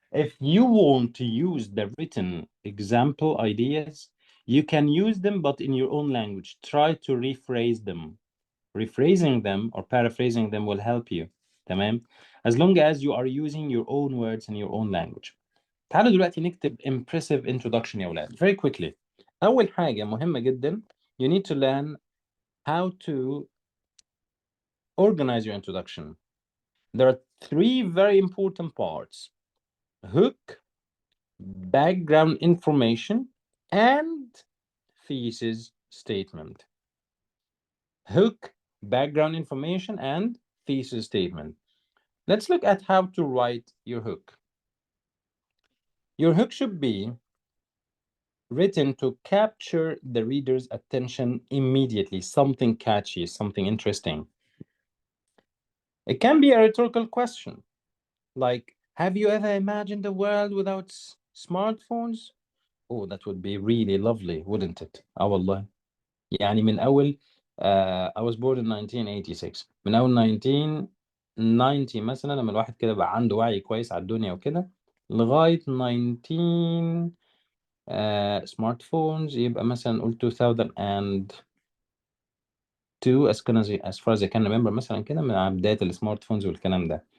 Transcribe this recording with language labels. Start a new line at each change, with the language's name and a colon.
English: If you want to use the written example ideas, you can use them, but in your own language. Try to rephrase them. Rephrasing them or paraphrasing them will help you.
Arabic: تمام?
English: As long as you are using your own words in your own language.
Arabic: تعالوا دلوقتي نكتب
English: impressive introduction
Arabic: يا ولاد.
English: Very quickly.
Arabic: أول حاجة مهمة جدا.
English: You need to learn how to organize your introduction. There are three very important parts: hook, background information, and thesis statement. Hook, background information, and thesis statement. Let's look at how to write your hook. Your hook should be written to capture the reader's attention immediately, something catchy, something interesting. It can be a rhetorical question, like, have you ever imagined a world without smartphones? Oh, that would be really lovely, wouldn't it?
Arabic: والله. يعني من أول
English: I was born in 1986.
Arabic: من أول 1990 مثلا لما الواحد كده بقى عنده وعي كويس على الدنيا وكده لغاية 19 سمارت فونز يبقى مثلا نقول 2002
English: as far as I can remember
Arabic: مثلا كده من بداية السمارت فونز والكلام ده.